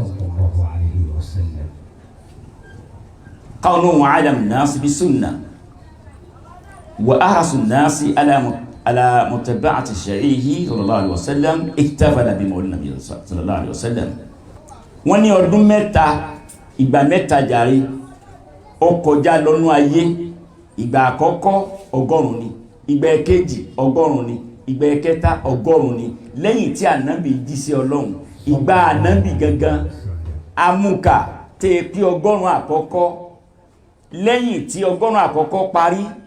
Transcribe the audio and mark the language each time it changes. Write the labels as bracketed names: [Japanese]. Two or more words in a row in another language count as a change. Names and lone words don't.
[Arabic] قانون عالم الناس بالسنة وأحرص الناس على متبعة شرعه صلى الله عليه وسلم احتفل بمولد النبي صلى الله عليه وسلم [Yoruba] wọ́n ní ọdún mẹ́ta ìgbà mẹ́ta jàre ó kọjá lọ́nú ayé ìgbà àkọ́kọ́ 100 ni ìgbà ẹ̀kejì 100 ni ìgbà ẹ̀kẹta 100 ni lẹ́yìn tí ànábì jí sí Ọlọ́run ìgbà ànábì gangan amúkà tẹ́ pé 100 àkọ́kọ́ lẹ́yìn tí 100 àkọ́kọ́ parí